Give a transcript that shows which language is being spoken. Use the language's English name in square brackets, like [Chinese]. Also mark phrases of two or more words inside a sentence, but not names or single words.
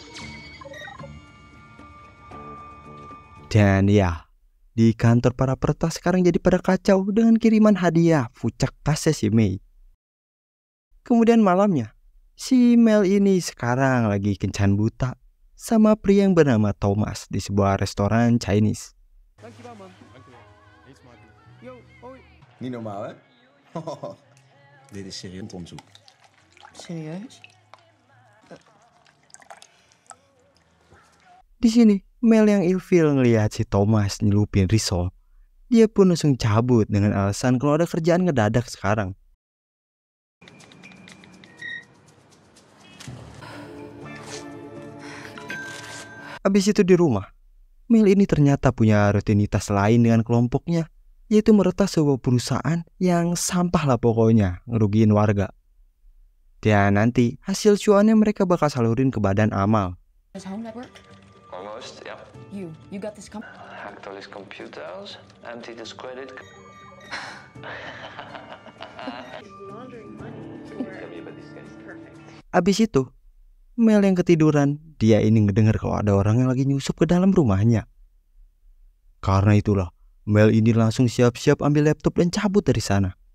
[Indonesian] Dan ya, di kantor para peretas sekarang jadi pada kacau dengan kiriman hadiah fucak tasnya si Mei. Kemudian malamnya, si Mel ini sekarang lagi kencan buta sama pria yang bernama Thomas di sebuah restoran Chinese. [Dutch] Dankjewel man. Dankjewel. Eet smakelijk. Yo, hoi. Niet normaal, hè? Dit is serieus onderzoek. Serieus? [Indonesian] Di sini, Mel yang ilfil ngelihat si Thomas nyelupin risol. Dia pun langsung cabut dengan alasan kalau ada kerjaan ngedadak sekarang. Habis itu di rumah, Mel ini ternyata punya rutinitas lain dengan kelompoknya, yaitu meretas sebuah perusahaan yang sampah lah pokoknya, ngerugiin warga. Dan nanti hasil cuannya mereka bakal salurin ke badan amal. [English] This home network? Almost, yeah. You got this Hacked all his computers, emptied his credit. [Indonesian] Abis itu, Mel yang ketiduran, dia ini ngedenger kalau ada orang yang lagi nyusup ke dalam rumahnya. Karena itulah, Mel ini langsung siap-siap ambil laptop dan cabut dari sana.